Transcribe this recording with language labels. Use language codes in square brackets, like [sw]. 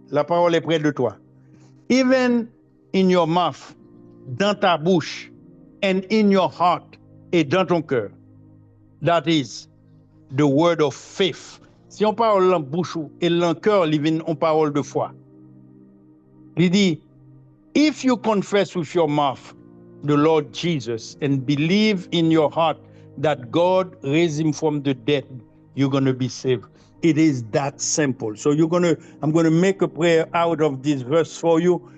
[fr] La parole est près de toi. [en] Even in your mouth, [fr] dans ta bouche, [en] and in your heart, [fr] et dans ton cœur. [en] That is the word of faith. [fr] Si on parle en bouche et en cœur, on parle de foi. Il dit, [en] if you confess with your mouth the Lord Jesus and believe in your heart that God raised him from the dead, you're going to be saved. It is that simple. So I'm going to make a prayer out of this verse for you.